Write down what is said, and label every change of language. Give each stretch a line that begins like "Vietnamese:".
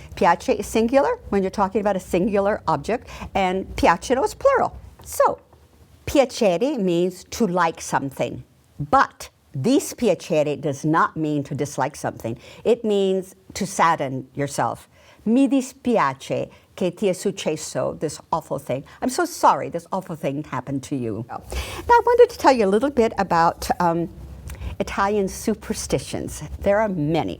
English: Piace is singular when you're talking about a singular object, and piacciono is plural. So, piacere means to like something, but dispiacere does not mean to dislike something. It means to sadden yourself.
Italian: Mi dispiace che ti è successo
English: this awful thing. I'm so sorry this awful thing happened to you. Now, I wanted to tell you a little bit about Italian superstitions. There are many.